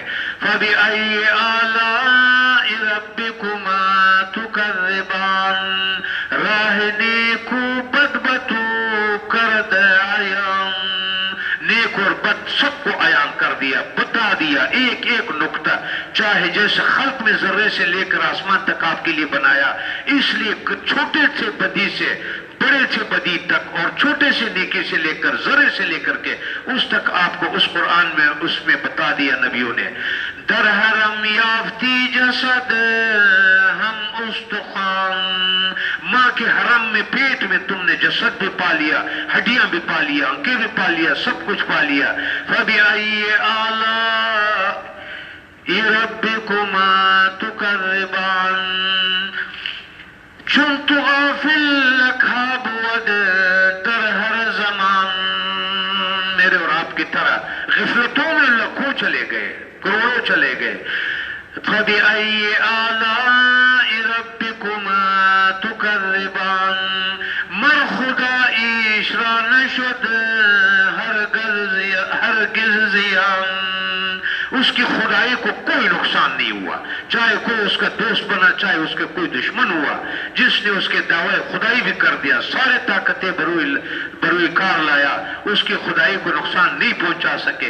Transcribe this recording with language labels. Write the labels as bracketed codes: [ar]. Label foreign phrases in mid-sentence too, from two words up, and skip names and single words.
[ar] فَبِأَيِّ آلَاءِ رَبِّكُمَا تُكَذِّبَانِ، [fa] راہ نیکو بد بتو کرد عیان، [ur] نیک اور بد سب کو عیان کر دیا، بتا دیا ایک ایک نقطہ، چاہے جیسے خلق میں ذرے سے لے کر آسمان تک آپ کے لیے بنایا، اس لیے چھوٹے سے بدی سے بڑے سے بدی تک، اور چھوٹے سے نیکی سے لے کر ذرے سے لے کر کے اس تک آپ کو اس قرآن میں اس میں بتا دیا نبیوں نے۔ [fa] در حرم یافتی جسد ہم استخوان، [ur] ماں کے حرم میں پیٹ میں تم نے جسد بھی پا لیا، ہڈیاں بھی پا لیا، آنکھیں بھی پا لیا، سب کچھ پا لیا۔ [ar] فَبِأَيِّ آلَاءِ رَبِّكُمَا تُكَذِّبَانِ، [fa] چون تو غافل لکھا بود در ہر زمان، [ur] میرے اور آپ کی طرح غفلتوں میں لاکھوں چلے گئے، کروڑوں چلے گئے۔ [ar] فَبِأَيِّ آلَاءِ رَبِّكُمَا تُكَذِّبَانِ، [fa] مر خدایش را نشد ہرگز زیان، [ur] اس کی خدائی کو کوئی نقصان نہیں ہوا، چاہے کوئی اس کا دوست بنا، چاہے اس کا کوئی دشمن ہوا، جس نے اس کے دعوے خدائی بھی کر دیا، سارے طاقتیں بروئے کار لایا، اس کی خدائی کو نقصان نہیں پہنچا سکے۔